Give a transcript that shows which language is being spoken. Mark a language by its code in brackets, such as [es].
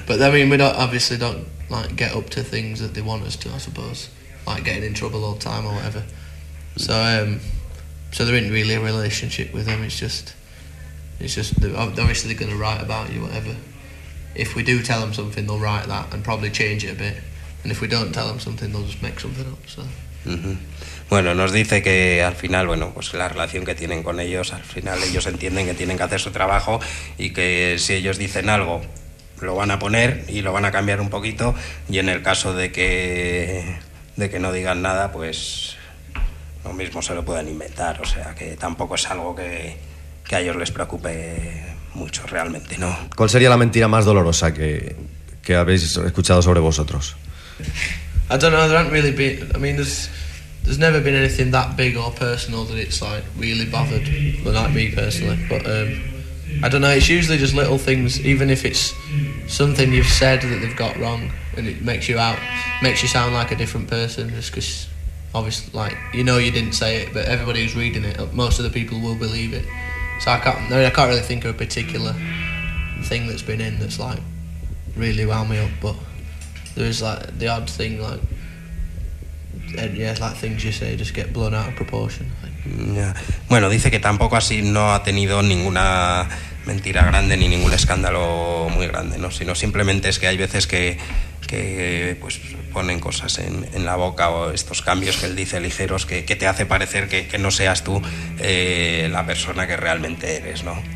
[en] But I mean, we don't like get up to things that they want us to, I suppose. Like getting in trouble all the time or whatever. So there isn't really a relationship with them. It's just obviously they're going to write about you, whatever. If we do tell them something, they'll write that and probably change it a bit. And if we don't tell them something, they'll just make something up. So. [es] Bueno, nos dice que al final, bueno, pues la relación que tienen con ellos, al final ellos entienden que tienen que hacer su trabajo y que si ellos dicen algo, lo van a poner y lo van a cambiar un poquito. Y en el caso de que no digan nada, pues lo mismo se lo pueden inventar. O sea, que tampoco es algo que a ellos les preocupe mucho realmente, ¿no? ¿Cuál sería la mentira más dolorosa que habéis escuchado sobre vosotros? [en] I don't know, there aren't really been... I mean, there's never been anything that big or personal that it's, like, really bothered, but not me personally. But, I don't know, it's usually just little things, even if it's something you've said that they've got wrong, and it makes you sound like a different person, just because, obviously, like, you know you didn't say it, but everybody who's reading it, most of the people will believe it. So I can't really think of a particular thing that's been in that's, like, really wound me up, but... There is like the odd thing, like, yeah, like things you say just get blown out of proportion. Yeah. [es] Bueno, dice que tampoco así no ha tenido ninguna mentira grande ni ningún escándalo muy grande, ¿no? Sino simplemente es que hay veces que pues ponen cosas en la boca o estos cambios que él dice ligeros que te hace parecer que no seas tú la persona que realmente eres, ¿no?